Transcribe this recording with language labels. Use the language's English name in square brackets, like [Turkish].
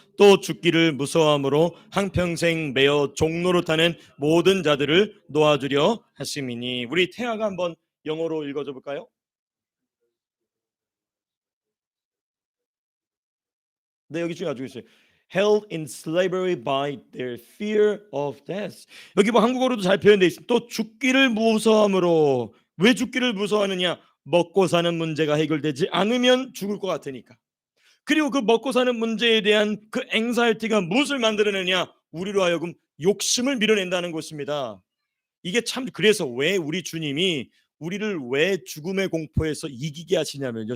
[Korean] 또 죽기를 무서워함으로 한평생 매어 종로로 타는 모든 자들을 놓아주려 하심이니. 우리 태아가 한번 영어로 읽어줘 볼까요? 네, 여기 지금 가지고 있어요. [English] held in slavery by their fear of death. [Korean] 여기 뭐 한국어로도 잘 표현되어 있습니다. 또 죽기를 무서함으로. 왜 죽기를 무서워하느냐? 먹고 사는 문제가 해결되지 않으면 죽을 것 같으니까. 그리고 그 먹고 사는 문제에 대한 그 앵사이티가 무엇을 만들어내냐? 우리로 하여금 욕심을 밀어낸다는 것입니다. 이게 참, 그래서 왜 우리 주님이 우리를 왜 죽음의 공포에서 이기게 하시냐면요.